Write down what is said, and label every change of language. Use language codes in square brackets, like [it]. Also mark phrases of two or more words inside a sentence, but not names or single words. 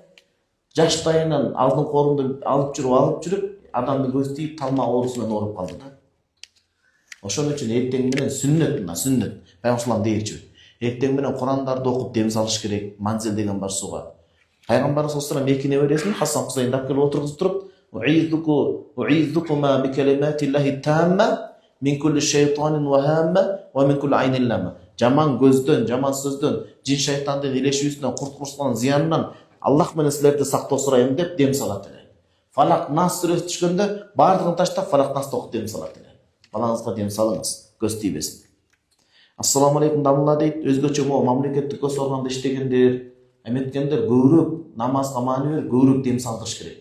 [ky] Жаштайынан алдын корунду алып жүрүп, адамды көз тийип талма оорусу менен ооруп калды да. Ошон үчүн эртең менен сүннөт, пайгамбар дейчү. Эртең менен Курандарды окуп дем салыш керек, манзил деген бар суга. [ar] Пайгамбар صلى الله عليه وسلم [ky] небересин Хасан Хусейнди алып келип отургузуп туруп, [ar] أعيذكما بكلمات الله التامة من كل شيطان وهامة ومن كل عين لامة. [ky] Жаман көздөн, жаман сөздөн, жин шайтандын илешүүсүнөн, курт-курсунан, зыянынан Аллах менен силерди сактоо сурайм деп дем салат эле. Фалак нас сүрөсү түшкөндө баардыгын таштап Фалак насты окуп дем салат эле. Балаңызга дем салыңыз, көз тийбесин. [ar] السلام عليكم [ky] Дамулла дейт, өзгөчө мамлекеттик көз органда иштегендер, эметкендер көбүрөөк намазга маани берип, көбүрөөк дем салдырыш керек.